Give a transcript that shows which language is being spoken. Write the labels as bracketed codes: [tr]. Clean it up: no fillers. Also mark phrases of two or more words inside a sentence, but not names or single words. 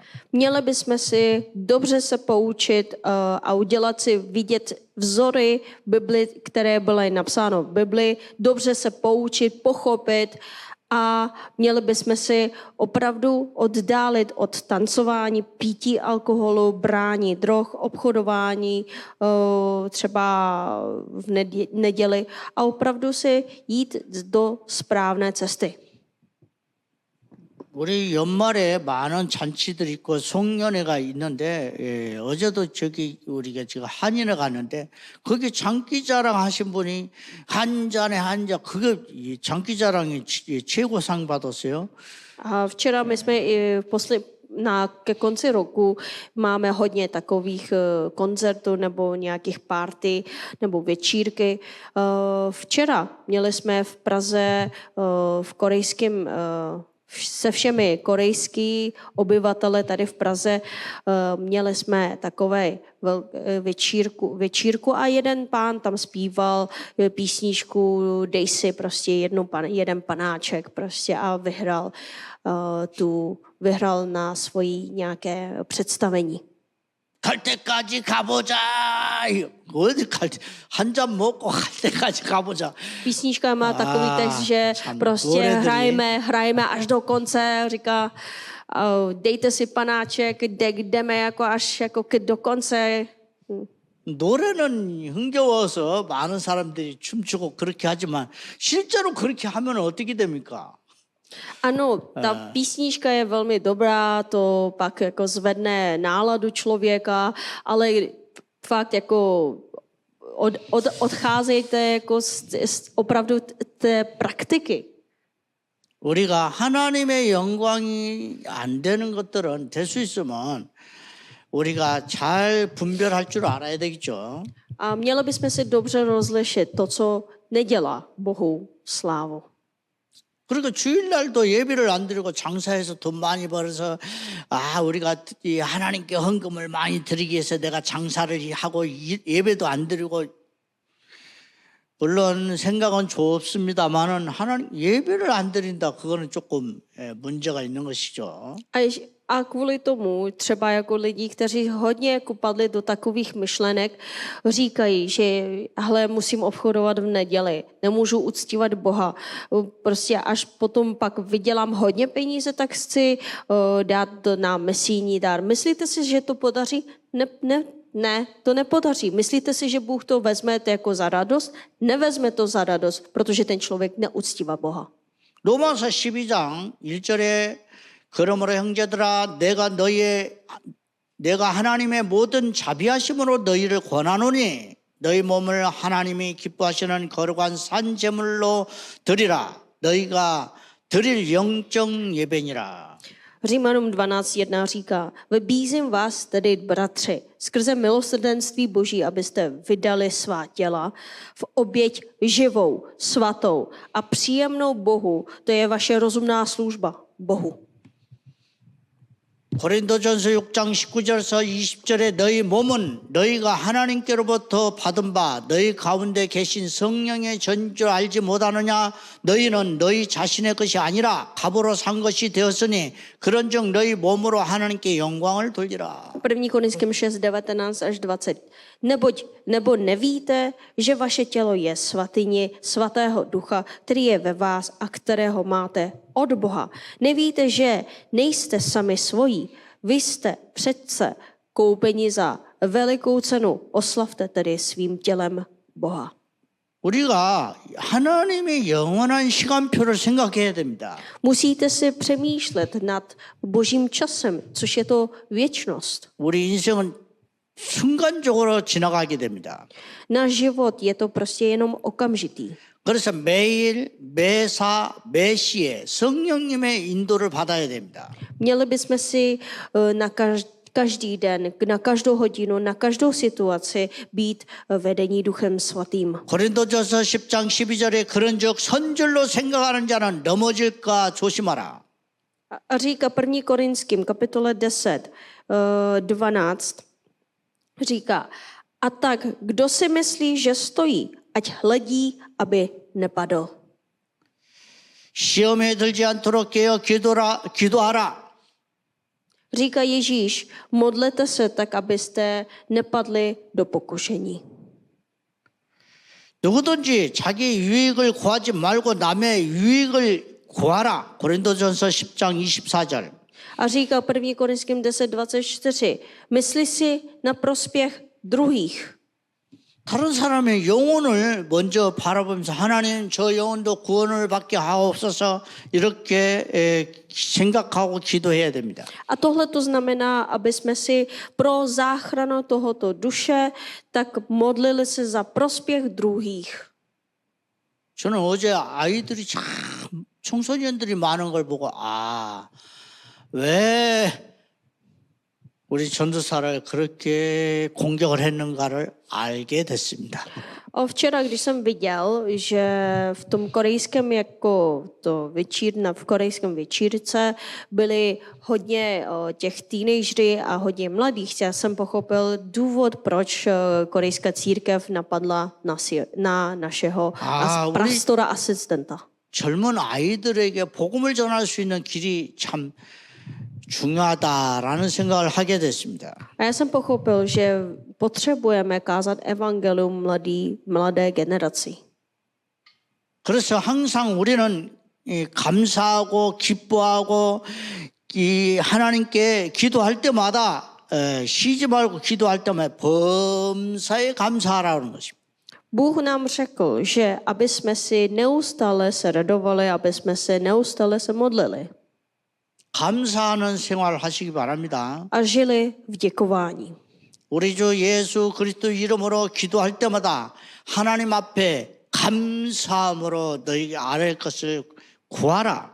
[cs] Měli bychom si dobře se poučit a udělat si vidět vzory Bibli, které byly napsáno v Bibli, dobře se poučit, pochopit a měli bychom si opravdu oddálit od tancování, pití alkoholu, brání drog, obchodování třeba v neděli a opravdu si jít do správné cesty. [ko] 우리 연말에 많은 잔치들이 있고 송년회가 있는데 어제도 우리가 지금 한인회 갔는데 거기 장기자랑 하신 분이 한 잔에 한 잔 그게 장기자랑이 최고상 받았어요. [cs] A včera my jsme i ke konci roku máme hodně takových koncertů nebo nějakých party nebo večírky. Včera měli jsme v Praze v korejském se všemi korejský obyvatele tady v Praze měli jsme takové večírku a jeden pán tam zpíval písničku Dej si prostě jeden panáček prostě a vyhrál na svojí nějaké představení. [ko] 갈 때까지 가보자. 어디 한 잔 먹고 갈 때까지 가보자. [cs] Písnička má takový text, že prostě hrajeme až do konce, říká dejte si panáček, jdeme jako až jako do konce. [ko] 노래는 흥겨워서 많은 사람들이 춤추고 그렇게 하지만 실제로 그렇게 하면 어떻게 됩니까? [cs] Ano, ta písnička je velmi dobrá, to pak jako zvedne náladu člověka, ale fakt jako odcházejte jako opravdu té praktiky. [ko] 우리가 하나님의 영광이 안 되는 것들은 될 수 있으면 우리가 잘 분별할 줄 알아야 되겠죠. [cs] A měli bychom si dobře rozlišit to, co nedělá Bohu slávu. [ko] 그리고 주일날도 예배를 안 드리고 장사해서 돈 많이 벌어서 우리가 이 하나님께 헌금을 많이 드리기 위해서 내가 장사를 하고 예배도 안 드리고 물론 생각은 좋습니다만은 하나님 예배를 안 드린다 그거는 조금 문제가 있는 것이죠. [cs] A kvůli tomu třeba jako lidi, kteří hodně jako padli do takových myšlenek, říkají, že hele, musím obchodovat v neděli, nemůžu uctívat Boha. Prostě až potom pak vydělám hodně peníze, tak chci dát na misijní dar. Myslíte si, že to podaří? Ne, to nepodaří. Myslíte si, že Bůh to vezme jako za radost? Nevezme to za radost, protože ten člověk neuctívá Boha. [ko] 로마서 12장 1절에 그러므로 형제들아 내가 하나님의 모든 자비하심으로 너희를 권하노니 너희 몸을 하나님이 기뻐하시는 거룩한 산 제물로 드리라 너희가 드릴 영적 예배니라. [cs] Římanům 12.1 říká, vybízím vás tedy, bratři, skrze milosrdenství Boží, abyste vydali svá těla v oběť živou, svatou a příjemnou Bohu. To je vaše rozumná služba Bohu. [ko] 고린도전서 6장 19절에서 20절에 너희 몸은 너희가 하나님께로부터 받은 바 너희 가운데 계신 성령의 전줄 알지 못하느냐 너희는 너희 자신의 것이 아니라 값으로 산 것이 되었으니 그런즉 너희 몸으로 하나님께 영광을 돌리라. [cs] 1. Korinským 6, 19 až 20. Nebo nevíte, že vaše tělo je svatyně svatého ducha, který je ve vás a kterého máte od Boha. Nevíte, že nejste sami svojí, vy jste přece koupeni za velikou cenu. Oslavte tedy svým tělem Boha. [ko] 우리가 하나님의 영원한 시간표를 생각해야 됩니다. [cs] Musíte si přemýšlet nad Božím časem, což je to věčnost. [ko] 우리 인생은 순간적으로 지나가게 됩니다. [cs] Náš život je to prostě jenom okamžitý. [ko] 그래서 매일, 매사, 매시에 성령님의 인도를 받아야 됩니다. [cs] Měli bychom si na každý den, na každou hodinu, na každou situaci být vedení Duchem Svatým. [ko] 고린도전서 10장 12절에 그런즉 선줄로 생각하는 자는 넘어질까 조심하라. [cs] A říká 1. Korinským, kapitole 10, 12, říká, a tak, kdo si myslí, že stojí, ať hledí, aby nepadl. [ko] 시험에 들지 않도록 깨어 기도하라. [cs] Říká Ježíš, modlete se tak, abyste nepadli do pokušení. [ko] 누구든지 자기 유익을 구하지 말고 남의 유익을 구하라. 고린도전서 10장 24절. [cs] A říká 1. Korinským 10:24, myslí si na prospěch druhých. [ko] 다른 사람의 영혼을 먼저 바라보면서 하나님 저 영혼도 구원을 받게 하옵소서 이렇게 생각하고 기도해야 됩니다. [cs] A tohle to znamená, aby jsme si pro záchranu tohoto duše tak modlili se za prospěch druhých. [ko] 저는 어제 아이들이 참 청소년들이 많은 걸 보고 왜 우리 전도사를 그렇게 공격을 했는가를 알게 됐습니다. [cs] A včera, když jsem viděl, že v tom korejském v korejském večírce byli hodně těch teenagery a hodně mladých, já jsem pochopil důvod, proč korejská církev napadla na našeho pastora asistenta. [ko] 젊은 아이들에게 복음을 전할 수 있는 길이 참 중요하다라는 생각을 하게 됐습니다. [cs] A já jsem pochopil, že potřebujeme kázat evangelium mladé generaci. [ko] 그래서 항상 우리는 감사하고 기뻐하고 하나님께 기도할 때마다 쉬지 말고 기도할 때마다 범사에 감사하라는 것입니다. [cs] Bůh nám řekl, že aby jsme si neustále se radovali, aby jsme se neustále se modlili. [ko] 감사하는 생활을 하시기 바랍니다. [cs] A žili v děkování. [ko] 우리 주 예수 그리스도 이름으로 기도할 때마다 하나님 앞에 감사함으로 너희에게 아뢰 것을 구하라.